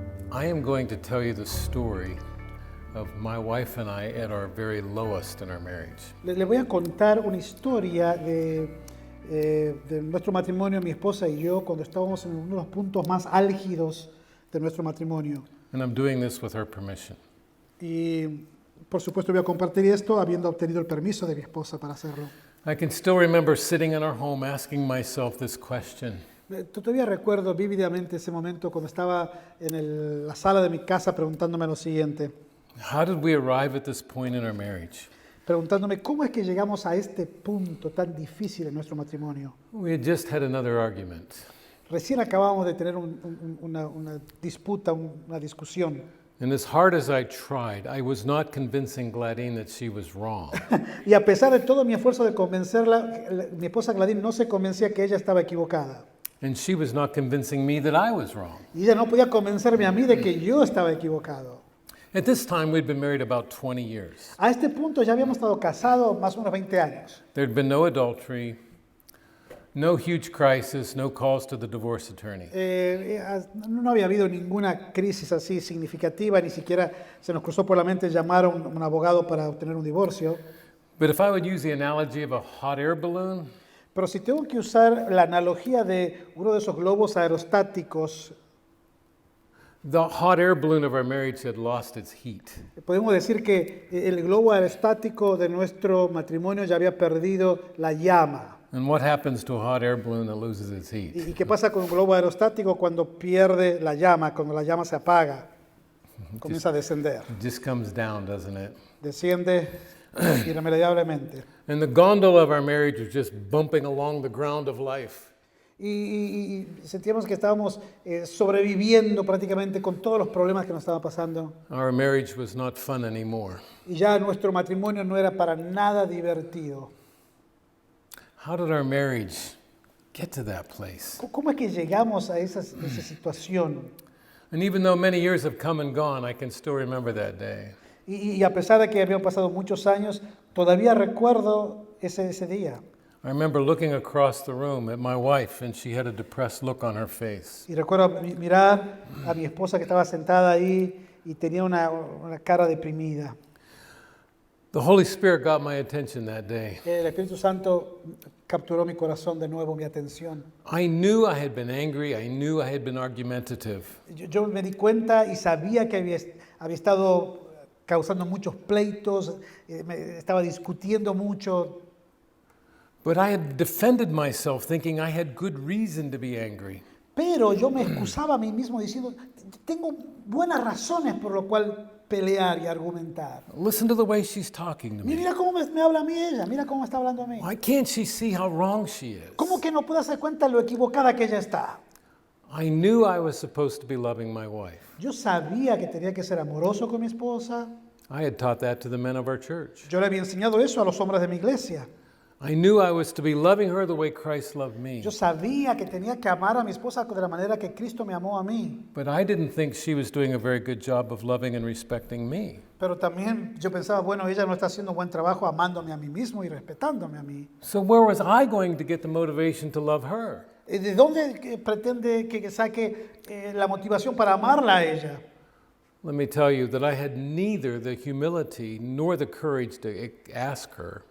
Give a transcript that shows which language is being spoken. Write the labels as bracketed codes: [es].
[en] I am going to tell you the story of my wife and I at our very lowest in our marriage. [es] Le voy a contar una historia de nuestro matrimonio, mi esposa y yo, cuando estábamos en uno de los puntos más álgidos de nuestro matrimonio. [en] And I'm doing this with her permission. [es] Y por supuesto voy a compartir esto habiendo obtenido el permiso de mi esposa para hacerlo. [en] I can still remember sitting in our home asking myself this question. [es] Todavía recuerdo vívidamente ese momento cuando estaba en la sala de mi casa preguntándome lo siguiente. [en] How did we arrive at this point in our marriage? [es] Preguntándome cómo es que llegamos a este punto tan difícil en nuestro matrimonio. [en] We had just had another argument. [es] Recién acabamos de tener una disputa, una discusión. [en] And as hard as I tried, I was not convincing Gladine that she was wrong. [es] Y a pesar de todo mi esfuerzo de convencerla, mi esposa Gladys no se convencía que ella estaba equivocada. [en] And she was not convincing me that I was wrong. [es] Y ella no podía convencerme a mí de que yo estaba equivocado. [en] At this time, we'd been married about 20 years. [es] A este punto ya habíamos estado casados más o menos 20 años. [en] There'd been no adultery, no huge crisis, no calls to the divorce attorney. [es] No había habido ninguna crisis así significativa, ni siquiera se nos cruzó por la mente llamar a un abogado para obtener un divorcio. [en] But if I would use the analogy of a hot air balloon, [es] Pero si tengo que usar la analogía de uno de esos globos aerostáticos, [en] the hot air balloon of our marriage had lost its heat. [es] podemos decir que el globo aerostático de nuestro matrimonio ya había perdido la llama. [en] And what happens to a hot air balloon that loses its heat? [es] ¿Y qué pasa con un globo aerostático cuando pierde la llama, cuando la llama se apaga? Comienza a descender. [en] It just comes down, doesn't it? [es] Desciende irremediablemente. [en] And the gondola of our marriage was just bumping along the ground of life. [es] Y sentíamos que estábamos sobreviviendo prácticamente con todos los problemas que nos estaban pasando. [en] Our marriage was not fun anymore. [es] Y ya nuestro matrimonio no era para nada divertido. [en] How did our marriage get to that place? [es] ¿Cómo es que llegamos a esa situación? [en] And even though many years have come and gone, I can still remember that day. [es] Y a pesar de que habían pasado muchos años, todavía recuerdo ese día. [en] I remember looking across the room at my wife, and she had a depressed look on her face. [es] Y recuerdo mirar a mi esposa que estaba sentada ahí y tenía una cara deprimida. [en] The Holy Spirit got my attention that day. [es] El Espíritu Santo capturó mi corazón de nuevo, mi atención. [en] I knew I had been angry. I knew I had been argumentative. [es] Yo me di cuenta y sabía que había estado causando muchos pleitos, estaba discutiendo mucho. [en] But I had defended myself thinking I had good reason to be angry. [es] Pero yo me excusaba a mí mismo diciendo, tengo buenas razones por lo cual pelear y argumentar. [en] Listen to the way she's talking to me. [es] Mira cómo me habla a mí ella, mira cómo está hablando a mí. [en] Why can't she see how wrong she is? [es] ¿Cómo que no puede darse cuenta lo equivocada que ella está? [en] I knew I was supposed to be loving my wife. [es] Yo sabía que tenía que ser amoroso con mi esposa. [en] I had taught that to the men of our church. [es] Yo le había enseñado eso a los hombres de mi iglesia. [en] I knew I was to be loving her the way Christ loved me. [es] Yo sabía que tenía que amar a mi esposa de la manera que Cristo me amó a mí. [en] But I didn't think she was doing a very good job of loving and respecting me. [es] Pero también yo pensaba, bueno, ella no está haciendo un buen trabajo amándome a mí mismo y respetándome a mí. [en] So where was I going to get the motivation to love her? [es] ¿De dónde pretende que saque la motivación para amarla a ella? [en] Let me tell you that I had neither the humility nor the courage to ask her.